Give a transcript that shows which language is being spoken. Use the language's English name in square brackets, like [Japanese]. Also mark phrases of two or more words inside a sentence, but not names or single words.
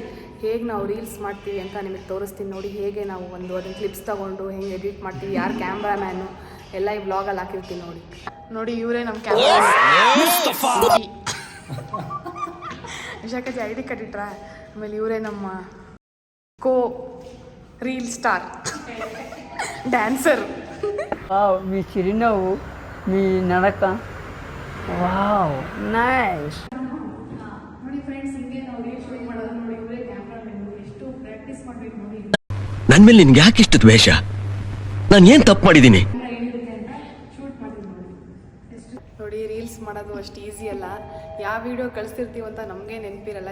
[Kannada] ಹೇಗೆ ನಾವು ರೀಲ್ಸ್ ಮಾಡ್ತೀವಿ ಅಂತ ನಿಮಗೆ ತೋರಿಸ್ತೀನಿ ನೋಡಿ. ಹೇಗೆ ನಾವು ಅದನ್ನು ಕ್ಲಿಪ್ಸ್ ತೊಗೊಂಡು ಹೆಂಗೆ ಎಡಿಟ್ ಮಾಡ್ತೀವಿ, ಯಾರು ಕ್ಯಾಮ್ರಾಮ್ಯಾನು ಎಲ್ಲ ಈ ವ್ಲಾಗಲ್ಲಿ ಹಾಕಿರ್ತೀನಿ ನೋಡಿ. ನೋಡಿ ಇವರೇ ನಮ್ಮ ಕ್ಯಾಮ್ರಾ. ವಿಶಾಖಜಿ ಐ ಡಿ ಕಟ್ಟಿಟ್ರಾ. ಆಮೇಲೆ ಇವರೇ ನಮ್ಮ [English] co reel star dancer. [Telugu] మీ చిరునవ్వు, మీ నడక, [English] wow nice. [Kannada] ನೋಡಿ ಫ್ರೆಂಡ್ಸ್, ಹಿಂಗೆ ನಾವು [English] reel shoot [Kannada] ಮಾಡೋದು ನೋಡಿ. ಇವರೇ ಕ್ಯಾಮ್ರಾಮನ್. ಎಷ್ಟು ಪ್ರಾಕ್ಟೀಸ್ ಮಾಡಬೇಕು ನೋಡಿ. ನನ್ನ ಮೇಲೆ ನಿನ್ಗೆ ಯಾಕೆ ಇಷ್ಟು ದ್ವೇಷ? ನಾನು ಏನು ತಪ್ಪು ಮಾಡಿದ್ದೀನಿ? ನೋಡಿ ರೀಲ್ಸ್ ಮಾಡೋದು ಅಷ್ಟು ಈಸಿ ಅಲ್ಲ. ಯಾವ ವಿಡಿಯೋ ಕಳಿಸ್ತಿರ್ತೀವಿ ಅಂತ ನಮಗೆ ನೆನಪಿರಲ್ಲ.